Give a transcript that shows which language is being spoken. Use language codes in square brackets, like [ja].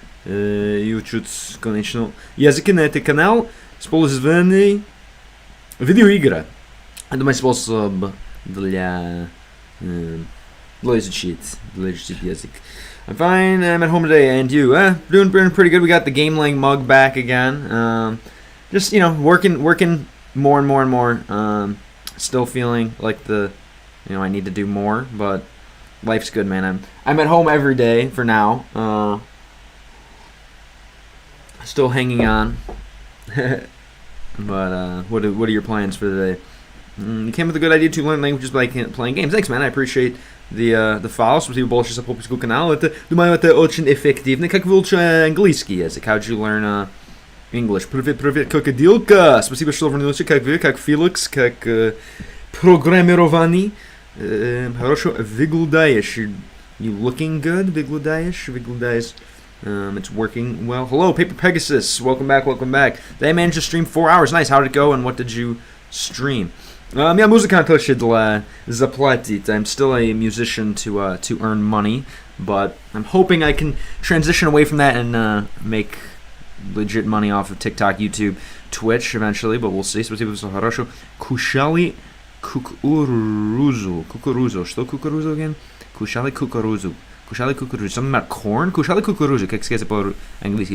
[ru] И учусь, конечно, языки на этот канал, использованный видеоигры. Это мой способ для изучить язык. [en] I'm fine. I'm at home today, and you? Doing pretty good. We got the Game Lang mug back again. Just, you know, working more and more. Still feeling like I need to do more, but life's good, man. I'm at home every day for now. Still hanging on. But what are your plans for the day? You came with a good idea to learn languages by playing games. Thanks, man. I appreciate the follow. [ru] Спасибо большое за подписку канала. Думаю, это очень эффективно. Как вы учите английский язык? [en] How'd you learn English? [ru] Привет, крокодилка. Спасибо, что вернулся. Как вы? Как Феликс? Как программирование? Хорошо выглядаешь. [en] You looking good? [ru] Выглядаешь. [en] It's working well. Hello, Paper Pegasus. Welcome back. They managed to stream 4 hours. Nice. How did it go, and what did you stream? [ru] Я музыкант для заплатить. [en] I'm still a musician to earn money, but I'm hoping I can transition away from that and make legit money off of TikTok, YouTube, Twitch eventually, but we'll see. [ru] Спасибо за хорошо. Кушали кукурузу. Что кукурузу again? Кушали кукурузу. [en] Something about corn? [ru] Кушали кукурузу. Как сказать по-английски?